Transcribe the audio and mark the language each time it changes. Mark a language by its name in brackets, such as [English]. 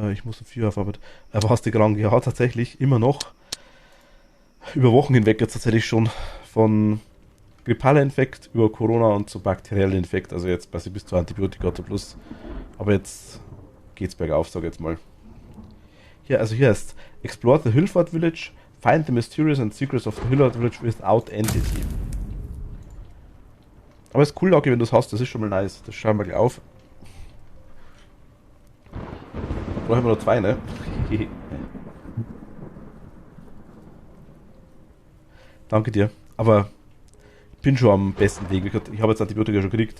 [German] Ich muss um 4 Uhr auf Arbeit. Aber hast du krank? Ja, tatsächlich immer noch. Über Wochen hinweg jetzt tatsächlich schon. Von grippaler Infekt über Corona und zu bakteriellen Infekt. Also jetzt quasi bis zu Antibiotika oder plus. Aber jetzt geht's bergauf, sag ich jetzt mal. Hier, also hier ist [English] Explore the Hillfort Village. Find the mysterious and secrets of the Hillfort Village without entity. [German] Aber ist cool, Loki, wenn du es hast, das ist schon mal nice. Das schauen wir gleich auf. Brauchen wir noch 2, ne? Danke dir. Aber ich bin schon am besten Weg. Ich habe jetzt Antibiotika schon gekriegt.